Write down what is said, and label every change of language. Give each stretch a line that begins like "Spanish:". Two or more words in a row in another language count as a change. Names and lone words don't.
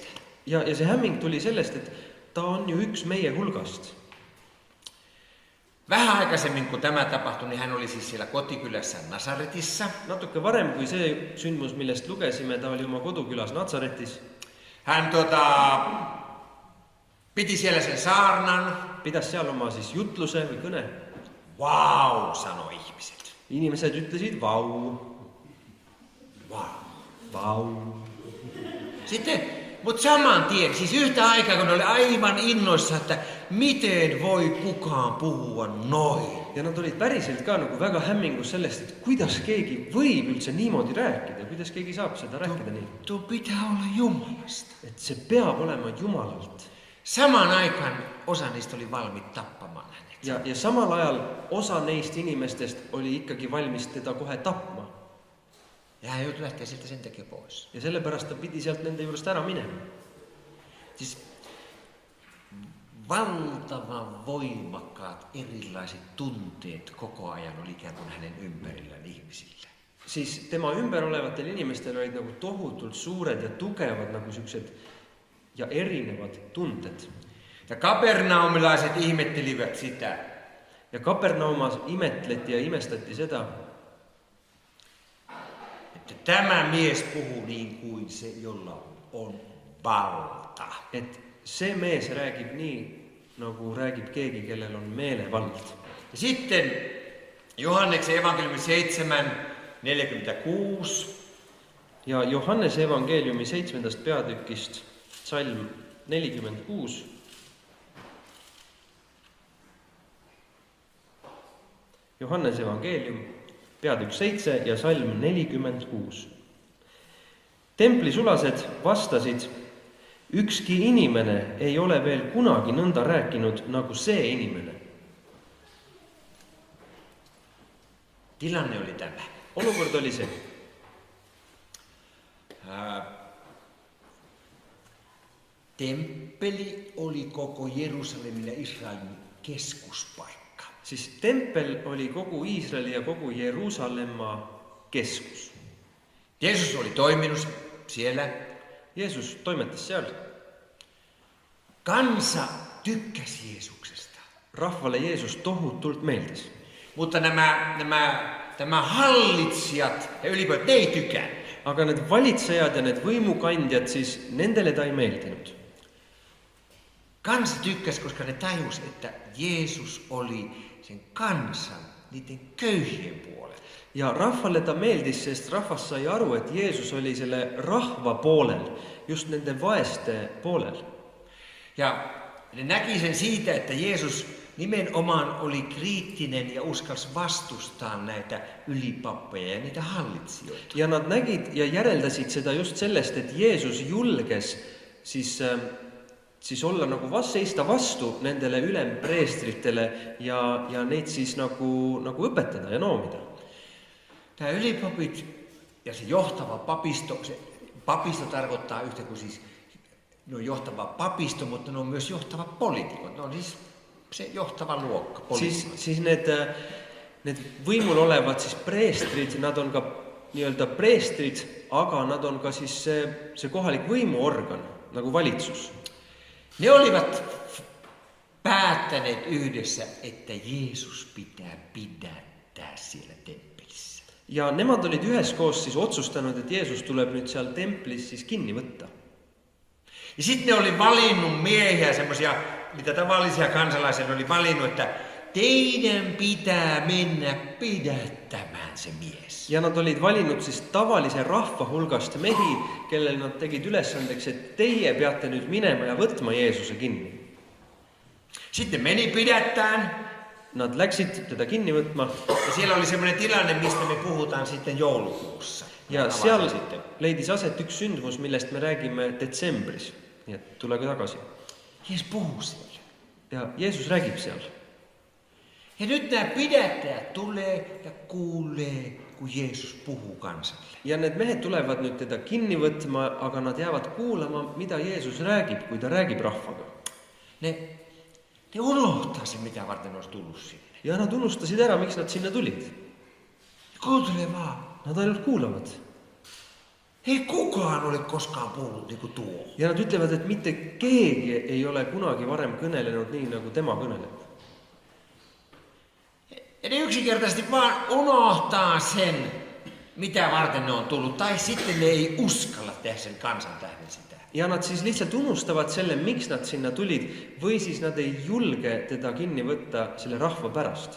Estonian: Ja see hämming tuli sellest, et ta on ju üks meie hulgast.
Finnish: Vähän aikaisemmin, kun tämä tapahtui, niin hän oli siis siellä kotikylässä Nasaretissa.
Estonian: Natuke varem kui see sündmus, millest lugesime, ta oli oma kodukülas Natsaretis.
Finnish: Hän piti siellä sen saarnan.
Estonian: Pidas seal oma siis jutluse või kõne.
Finnish: Vau, sanoi ihmiset.
Estonian: Inimesed ütlesid vau. Vau. Vau.
Finnish: Sitten, mutta saman tien, siis yhtä aikaa, kun ne oli aivan innoissa, että miten voi kukaan puhua noin.
Estonian: Ja nad olid päriselt ka nagu väga hämmingus sellest, et kuidas keegi võib üldse niimoodi rääkida, kuidas keegi saab seda rääkida nii.
Finnish: Tuo pitää olla Jumalasta.
Estonian: Et see peab olema Jumalalt.
Finnish: Samaan aikaan osa niistä oli valmiit tappamaan hänet.
Estonian: Ja samal ajal osa neist inimestest oli ikkagi valmis teda kohe tapma.
Finnish: Ja hän joutui lähteä sieltä sen takia pois.
Estonian: Ja sellepärast ta pidi sealt nende juurest ära minema.
Finnish: Siis valtavan voimakkaat erilaiset tunteet koko ajan oli ikään kuin hänen ympärillään ihmisillä.
Estonian: Siis tema ümber olevatel inimestel olid nagu tohutult suured ja tugevad nagu siuksed ja erinevad tunded.
Finnish: Ja kapernaumilaiset ihmettelivät sitä.
Estonian: Ja Kapernaumas imetleti ja imestati seda,
Finnish: Että tämä mies puhuu niin kuin se, jolla on valta.
Estonian: et see mees räägib nii, nagu räägib keegi, kellel on meelevald.
Finnish: Ja sitten Johanneksen evankeliumi 7:46.
Estonian: Ja Johannese evangeeliumi 7. peatükist salm 46. Johannese evangeelium, peatükk 7 ja salm 46. Templisulased vastasid, ükski inimene ei ole veel kunagi nõnda rääkinud nagu see inimene.
Finnish: Tilanne oli tämä.
Estonian: Olukord oli see.
Finnish: Temppeli oli koko Jerusalemin ja Israelin keskuspaikka.
Estonian: Siis tempel oli kogu Iisraeli ja kogu Jeruusalemma keskus.
Finnish: Jeesus oli toiminut siellä.
Estonian: Jeesus toimetas seal.
Finnish: Kansa tykkäsi Jeesuksesta.
Estonian: Rahvalle Jeesus tohutult meeldis.
Finnish: Mutta nämä hallitsijat ja ylipäätään, ne ei tykännyt.
Estonian: Aga need valitsejad ja need võimukandjad, siis nendele ta ei meeldinud.
Finnish: Kansa tykkäsi, koska ne tajus, että Jeesus oli sen kansan, niiden köyhien puolella.
Estonian: Ja rahvalle ta meeldis, sest rahvas sai aru, et Jeesus oli selle rahva poolel, just nende vaeste poolel.
Finnish: Ja ne näki sen siitä, että Jeesus nimenomaan oli kriittinen ja uskalsi vastustaa näitä ylipappeja ja niitä hallitsijoita.
Estonian: Ja nad nägid ja järeldasid seda just sellest, et Jeesus julges siis olla nagu seista vastu nendele ülempreestritele ja neid siis nagu õpetada ja noomida.
Finnish: Nämä ylipapit ja se johtava papisto, se papisto tarkoittaa yhtä kuin siis ne on johtava papisto, mutta ne on myös johtava poliitikot. Ne on siis se johtava luokka.
Estonian: Siis need võimul olevad siis preestrid, nad on ka nii-öelda preestrid, aga nad on ka siis see kohalik võimuorgan, nagu valitsus.
Finnish: Ne olivat päättäneet yhdessä, että Jeesus pitää pidättää siellä temppelissä.
Estonian: Ja nemad olid üheskoos siis otsustanud, et Jeesus tuleb nüüd seal templis siis kinni võtta.
Finnish: Ja sitten ne oli valinnut miehiä, semmoisia, mitä tavallisia kansalaisia oli valinnut, että teidän pitää mennä pidättämään se mies.
Estonian: Ja nad olid valinud siis tavalise rahva hulgast mehi, kellel nad tegid ülesandeks, et teie peate nüüd minema ja võtma Jeesuse kinni.
Finnish: Sitten meni pidättään.
Estonian: Nad läksid teda kinni võtma.
Finnish: Ja siellä oli semmoinen tilanne, mistä me puhutaan sitten joulukuussa.
Estonian: Ja seal leidis aset üks sündmus, millest me räägime detsembris. Nii et tulege tagasi.
Finnish: Jeesus puhuu siellä.
Estonian: Ja Jeesus räägib seal.
Finnish: Ja nyt nämä pidättäjät tulee ja kuulee, kun Jeesus puhuu kansalle.
Estonian: Ja need mehed tulevad nüüd teda kinni võtma, aga nad jäävad kuulama, mida Jeesus räägib, kui ta räägib rahvaga.
Finnish: Ne unohtaa se, mitä varten olisi tullut sinne.
Estonian: Ja nad unustasid ära, miks nad sinna tulid.
Finnish: Kuuntele vaan.
Estonian: Nad ainult kuulavad.
Finnish: Ei kukaan ole koskaan puhunut niin kuin tuo.
Estonian: Ja nad ütlevad, et mitte keegi ei ole kunagi varem kõnelenud nii, nagu tema kõneleb.
Finnish: Ja ne yksinkertaisesti vaan unohtaa sen, mitä varten ne on tullut. Tai sitten ne ei uskalla tehdä sen kansan tähden sitä.
Estonian: Ja nad siis lihtsalt unustavad selle, miks nad sinna tulid, või siis nad ei julge teda kinni võtta selle rahva pärast.